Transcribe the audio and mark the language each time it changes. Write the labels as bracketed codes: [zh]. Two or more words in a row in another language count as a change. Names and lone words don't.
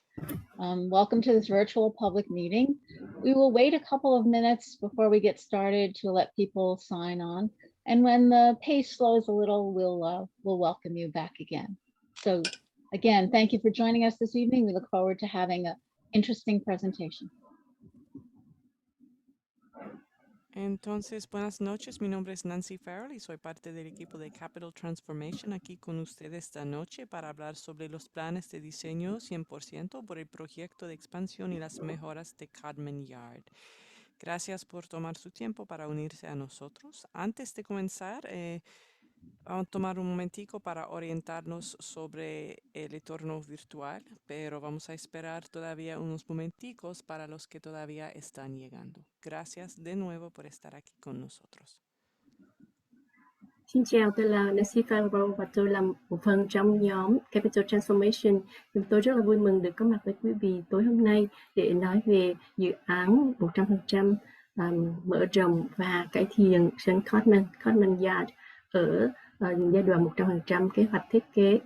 [en] Welcome to this virtual public meeting. We will wait a couple of minutes before we get started to let people sign on. And when the pace slows a little, we'll welcome you back again. So again, thank you for joining us this evening. We look forward to having an interesting presentation. [es] Entonces, buenas noches. Mi nombre es Nancy Farrell y soy parte del equipo de Capital Transformation aquí con ustedes esta noche para hablar sobre los planes de diseño 100% por el proyecto de expansión y las mejoras de Codman Yard. Gracias por tomar su tiempo para unirse a nosotros. Antes de comenzar, vamos a tomar un momentico para orientarnos sobre el entorno virtual, pero vamos a esperar todavía unos momenticos para los que todavía están llegando. Gracias de nuevo por estar aquí con nosotros. [vi] Xin chào, tôi là Nancy Farrell và tôi là một phần trong nhóm Capital Transformation. Chúng tôi rất là vui mừng được có mặt với quý vị tối hôm nay để nói về dự án 100% mở rộng và cải thiện sân Codman Yard ở giai đoạn 100% kế hoạch thiết kế.